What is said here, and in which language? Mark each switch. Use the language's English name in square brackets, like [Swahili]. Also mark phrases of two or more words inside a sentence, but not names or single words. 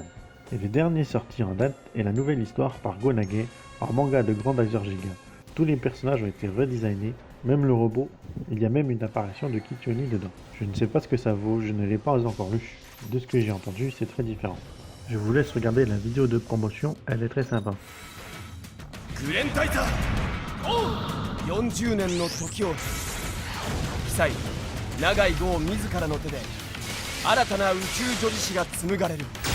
[French] Et le dernier sorti en date est la nouvelle histoire par Go Nagai, en manga de Grandizer Giga. Tous les personnages ont été redesignés, même le robot, il y a même une apparition de Kitsune dedans. Je ne sais pas ce que ça vaut, je ne l'ai pas encore lu. De ce que j'ai entendu, c'est très différent. Je vous laisse regarder la vidéo de promotion, elle est très sympa. [Japanese] グレンタイザー40年の時を記載永井豪自らの手で新たな宇宙女子誌が紡がれる